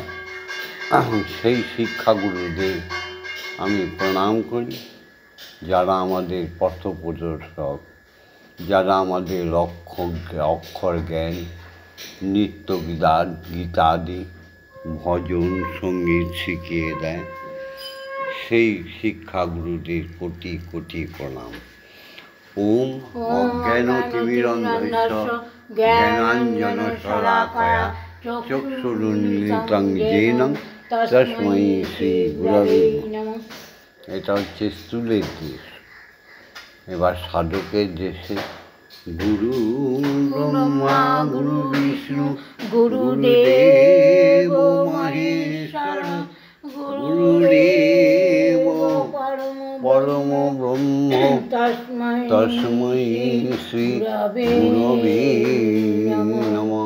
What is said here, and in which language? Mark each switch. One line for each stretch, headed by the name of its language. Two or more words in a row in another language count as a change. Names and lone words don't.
Bangla: সেই শিক্ষাগুরুদের আমি প্রণাম করি, যারা আমাদের পথপ্রদর্শক, যারা আমাদের অক্ষর জ্ঞান, নিত্য গীতাদি, ভজন, সঙ্গীত শিখিয়ে দেয়। সেই শিক্ষাগুরুদের কোটি কোটি প্রণাম।
Sanskrit: ওম অজ্ঞানতিমিরন্ধস্য জ্ঞানাঞ্জনশলাকয়া চক্ষুরুন্মিলিতং येन তস্मै শ্রী গুরবে নমঃ।
Bangla: এটা হচ্ছে স্থূলের দেশ। এবার সাধকের দেশে
Sanskrit: গুরু ব্রহ্মা, গুরু বিষ্ণু, গুরুদেব মহেশ্বর, গুরুদেব পরম ব্রহ্ম, তস্मै শ্রী গুরবে নমঃ।